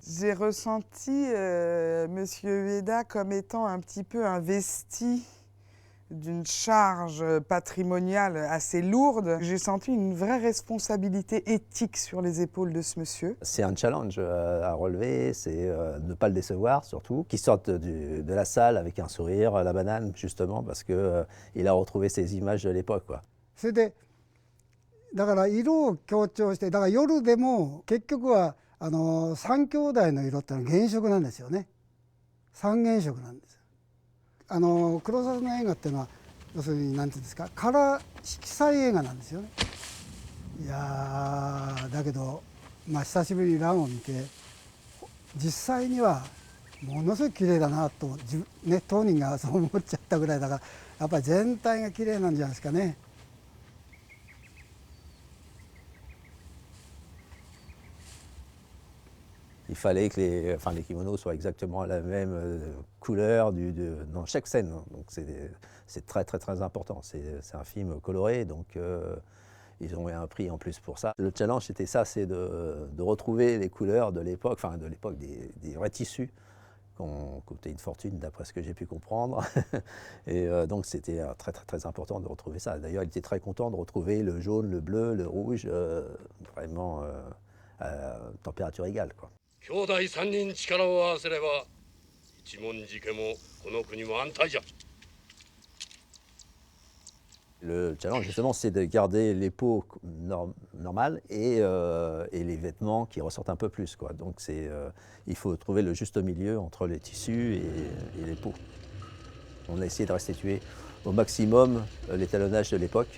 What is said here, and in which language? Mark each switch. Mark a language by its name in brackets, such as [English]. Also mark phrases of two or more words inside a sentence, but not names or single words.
[French] J'ai ressenti Monsieur Ueda comme étant un petit peu investi d'une charge patrimoniale assez lourde. J'ai senti une vraie responsabilité éthique sur les épaules de ce monsieur. C'est un challenge à relever, c'est ne pas le décevoir surtout, qu'il sorte de la salle avec un sourire, la banane justement, parce qu'il a retrouvé ses images de l'époque, quoi. [Japanese] それでだから色を強調して、だから夜でも結局は3兄弟の色ってのは原色なんですよね。3原色なんです。黒澤の映画っていうのは要するに何て言うんですか、カラー色彩映画なんですよね。いやだけどまあ久しぶりにランを見て実際にはものすごい綺麗だなとね、当人がそう思っちゃったぐらいだから、やっぱり全体が綺麗なんじゃないですかね。 [French] Il fallait que les kimonos soient exactement la même couleur dans chaque scène. Donc c'est très très très important. C'est un film coloré, donc ils ont eu un prix en plus pour ça. Le challenge c'était ça, c'est de retrouver les couleurs de l'époque, enfin de l'époque des vrais tissus qui ont coûté une fortune d'après ce que j'ai pu comprendre. Et donc c'était très très très important de retrouver ça. D'ailleurs il était très content de retrouver le jaune, le bleu, le rouge, vraiment à température égale, quoi. [Japanese] 兄弟3人力を合わせれば一文字家もこの国も安泰じゃ。 [French] Le challenge justement c'est de garder les peaux normales et les vêtements qui ressortent un peu plus, quoi. Donc il faut trouver le juste milieu entre les tissus et les peaux. On a essayé de restituer au maximum l'étalonnage de l'époque.